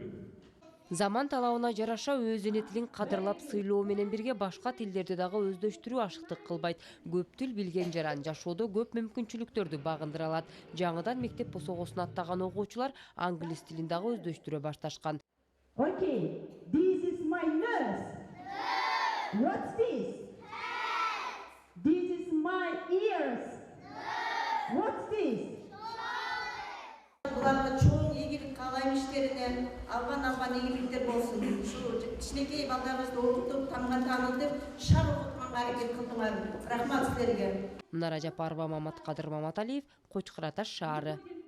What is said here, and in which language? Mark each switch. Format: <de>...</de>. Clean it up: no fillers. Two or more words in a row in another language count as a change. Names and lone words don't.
<ky>Заман талабына жараша өз эне тилин кадырлап сыйлоо менен бирге башка тилдерди дагы өздөштүрүү ашыктык кылбайт. Көп тил билген жаран жашоодо көп мүмкүнчүлүктөрдү багындыра алат. Жаңыдан мектеп босогосуна аттаган окуучулар англис тилин дагы өздөштүрө башташкан.</ky> <en>Okay, this is my nurse. What's this? This is my ears. What's this?</en> <ky>Буларга чоң ийгилик каалайм иштерине, албан ийгиликтер болсун. Ушу кичинекей балдарыбызды окутуп, тамга таанытып, шар окутканга аракет кылдыңар. Рахмат силерге. Нара Жапарова, Маматкадыр Маматалиев, Кочкор Ата шаары.</ky>